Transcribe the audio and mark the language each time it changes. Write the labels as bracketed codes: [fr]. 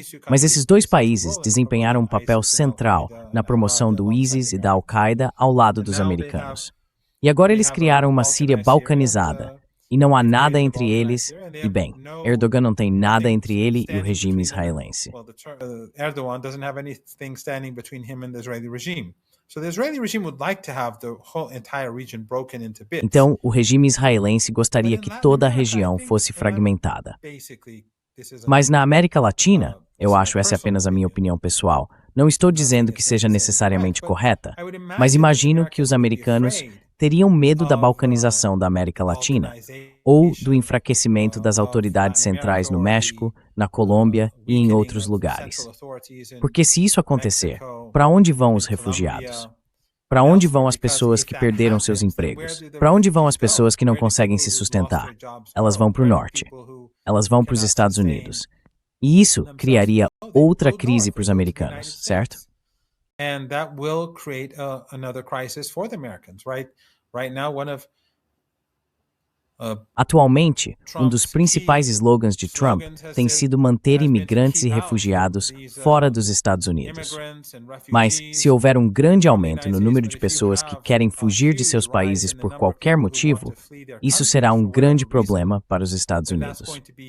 [pt] Mas esses dois países desempenharam um papel central na promoção do ISIS e da Al-Qaeda ao lado dos americanos. E agora eles criaram uma Síria balcanizada. E não há nada entre eles e, bem, Erdogan não tem nada entre ele e o regime israelense. [en] Erdogan doesn't have anything standing between him and the Israeli regime. So the Israeli regime would like to have the whole entire region broken into bits. [pt] Então, o regime israelense gostaria que toda a região fosse fragmentada. Mas na América Latina, eu acho essa é apenas a minha opinião pessoal, não estou dizendo que seja necessariamente correta, mas imagino que os americanos teriam medo da balcanização da América Latina, ou do enfraquecimento das autoridades centrais no México, na Colômbia e em outros lugares. Porque se isso acontecer, para onde vão os refugiados? Para onde vão as pessoas que perderam seus empregos? Para onde vão as pessoas que não conseguem se sustentar? Elas vão para o norte. Elas vão para os Estados Unidos. E isso criaria outra crise para os americanos, certo? [en] And that will create another crisis for the Americans, right? Right now, [pt] atualmente, um dos principais slogans de Trump tem sido manter imigrantes e refugiados fora dos Estados Unidos. Mas, se houver um grande aumento no número de pessoas que querem fugir de seus países por qualquer motivo, isso será um grande problema para os Estados Unidos.